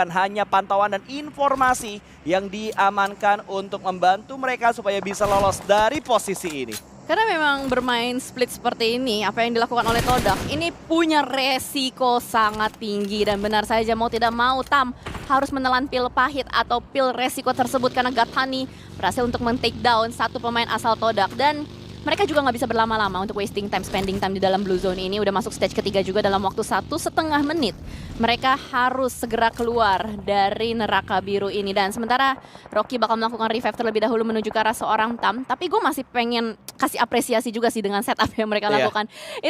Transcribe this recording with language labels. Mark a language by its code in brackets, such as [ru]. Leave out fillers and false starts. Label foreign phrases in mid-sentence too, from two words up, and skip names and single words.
[id] Hanya pantauan dan informasi yang diamankan untuk membantu mereka supaya bisa lolos dari posisi ini. Karena memang bermain split seperti ini, apa yang dilakukan oleh Todak ini punya resiko sangat tinggi. Dan benar saja mau tidak mau Tam harus menelan pil pahit atau pil resiko tersebut. Karena Gatani berhasil untuk men- [en] take down [id] satu pemain asal Todak. Dan mereka juga nggak bisa berlama-lama untuk [en] wasting time, spending time [id] di dalam Blue Zone ini. Udah masuk stage ketiga juga dalam waktu 1,5 menit. Mereka harus segera keluar dari neraka biru ini. Dan sementara Rocky bakal melakukan revive terlebih dahulu menuju ke arah seorang Tam. Tapi gue masih pengen kasih apresiasi juga sih dengan setup yang mereka lakukan.